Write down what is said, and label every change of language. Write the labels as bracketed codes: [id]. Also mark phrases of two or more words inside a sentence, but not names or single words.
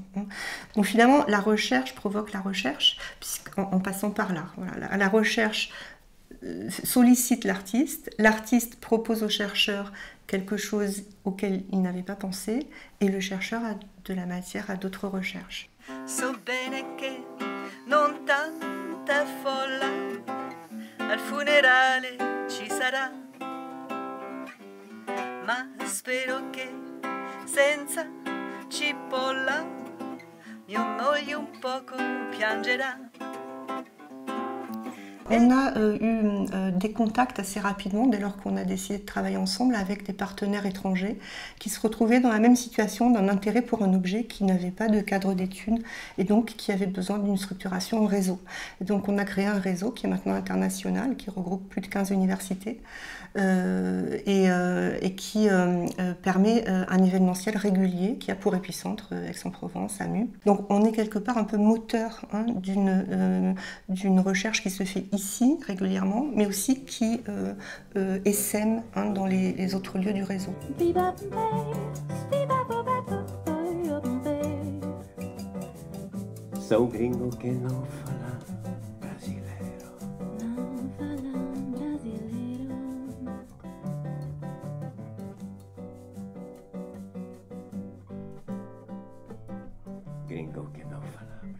[fr] Donc finalement, la recherche provoque la recherche, en passant par là. Voilà, la recherche sollicite l'artiste propose au chercheur quelque chose auquel il n'avait pas pensé, et le chercheur a de la matière à d'autres recherches. [it] So bene che non tanta folla al funerale ci sarà. Ma spero che senza cipolla mio moglie un poco piangerà. [fr] On a eu des contacts assez rapidement dès lors qu'on a décidé de travailler ensemble avec des partenaires étrangers qui se retrouvaient dans la même situation d'un intérêt pour un objet qui n'avait pas de cadre d'études et donc qui avait besoin d'une structuration en réseau. Et donc on a créé un réseau qui est maintenant international, qui regroupe plus de 15 universités et qui permet un événementiel régulier qui a pour épicentre Aix-en-Provence, AMU. Donc on est quelque part un peu moteur d'une recherche qui se fait ici régulièrement, mais aussi qui essaime dans les autres lieux du réseau. [pt] Sou gringo que não fala brasileiro. Não fala brasileiro. Gringo que não fala